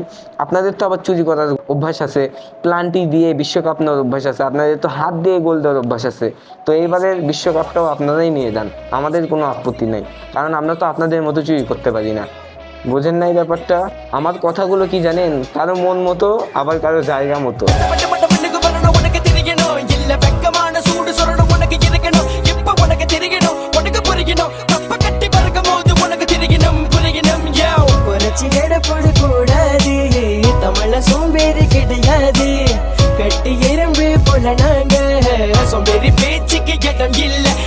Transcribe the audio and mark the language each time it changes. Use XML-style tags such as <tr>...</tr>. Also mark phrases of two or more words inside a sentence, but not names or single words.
<bn>আপনাদের তো আবার চুরি করার অভ্যাস আছে, প্লান্টি দিয়ে বিশ্বকাপ নেওয়ার অভ্যাস আছে, আপনাদের তো হাত দিয়ে গোল দেওয়ার অভ্যাস আছে। তো এইবারের বিশ্বকাপটাও আপনারাই নিয়ে যান, আমাদের কোনো আপত্তি নেই, কারণ আমরা তো আপনাদের মতো চুরি করতে পারি না। বোঝেন নাই ব্যাপারটা? আমার কথাগুলো কি জানেন, কারো মন মতো আবার কারো জায়গা মতো।</bn> <ta>சோம்பேறி கிடையாது, கட்டி எறும்பு போல நாங்க, சோம்பேறி பேச்சுக்கு இடம் இல்ல.</ta>